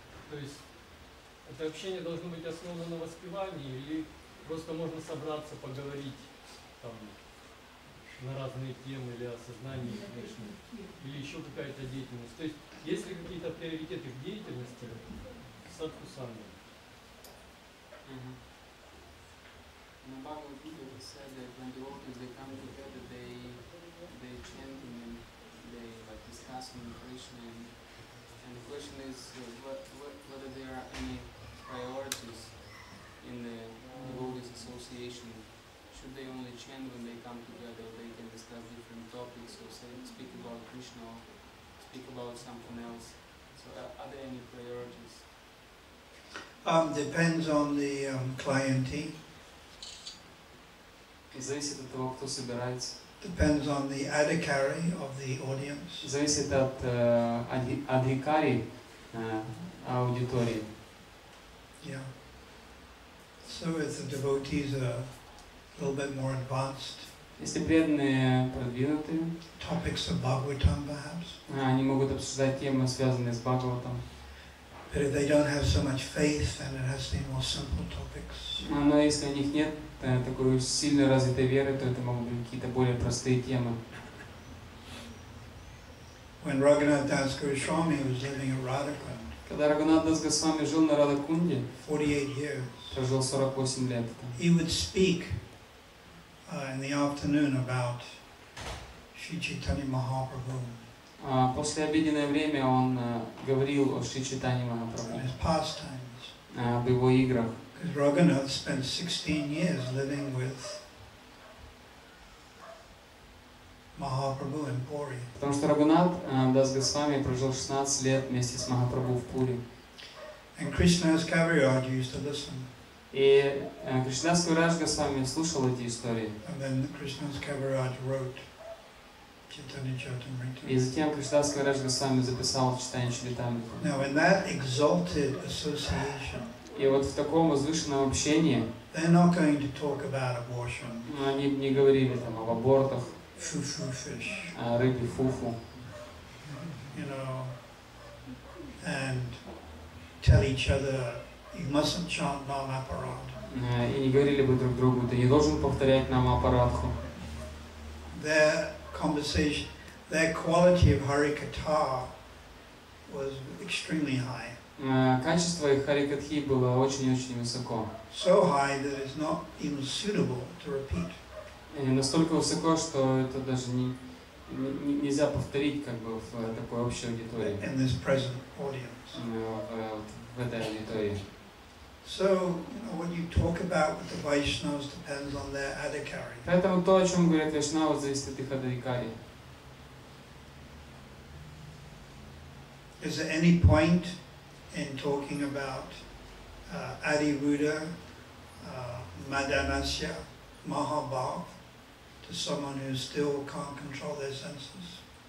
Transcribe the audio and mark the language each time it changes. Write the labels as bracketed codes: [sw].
[ru] То есть это общение должно быть основано на воспевании или просто можно собраться, поговорить там, на разные темы или о сознании Кришны, или еще какая-то деятельность? То есть ли какие-то приоритеты в деятельности в садхусанге? [en] In the Bhagavad Gita it said that when devotees they come together, they chant and they like discuss on Krishna, and the question is whether there are any priorities in the devotees association. Should they only chant when they come together, or they can discuss different topics, or say speak about Krishna, or speak about something else? So are there any priorities? Depends on the clientele. [ru] Зависит от того, кто собирается. [en] Depends on the adhikari of the audience. [ru] Зависит от адхикари аудитории. Yeah. [en] So if the devotees are a little bit more advanced, [ru] Если преданные продвинутые, [en] topics of Bhagavatam perhaps. [ru] Они могут обсуждать темы, связанные с Бхагаватом. [en] But if they don't have so much faith, then it has to be more simple topics. [ru] Но если у них нет такой сильно развитой веры, то это могут быть какие-то более простые темы. [en] When Raghunath Das Goswami was living at Radhakund, [ru] Когда Рагунат Дас Госвами жил на Радакунде, [en] 48 years, [ru] прожил 48 лет, [en] he would speak in the afternoon about Sri Chaitanya Mahaprabhu [ru] после обеденное время он говорил о Шри Чайтанье [en] and [ru] Махапрабху, [en] his pastimes. [ru] об его играх. [en] Because Raghunath spent 16 years living with Mahaprabhu in Puri. [ru] Потому что Рагунат Дас Госвами прожил 16 лет вместе с Махапрабху в Пури. [en] And Krishnadas Kaviraj used to listen. [ru] И Кришнадас Кавирадж Госвами слушал эти истории. [en] And then Krishnadas Kaviraj wrote Chaitanya Charitamrita. [ru] И затем Кришнадас Кавирадж Госвами записал Чайтанья Чаритамриту. [en] Now in that exalted association, [ru] И вот в таком возвышенном общении [en] they're not going to talk about abortion, [ru] они не говорили там об абортах, [en] fufu fish, [ru] о рыбе фуфу, [en] you know, and tell each other you mustn't chant Nam Aparad. [ru] и не говорили бы друг другу, ты не должен повторять нам аппаратху. [en] Their conversation, their quality of Harikatha was extremely high. [ru] Качество их харикатхи было очень-очень высоко. [en] So high that it's not even suitable to repeat. [ru] И настолько высоко, что это даже нельзя повторить как бы в такой общей аудитории. [en] In this present audience. [ru] В этой аудитории. [en] So, you know, what you talk about with the Vaishnavas depends on their adhikari. [ru] Поэтому то, о чем говорят вайшнавы, зависит от их адхикари. [en] Is there any point in talking about Adiruddha, Madanasya, Mahabhav to someone who still can't control their senses?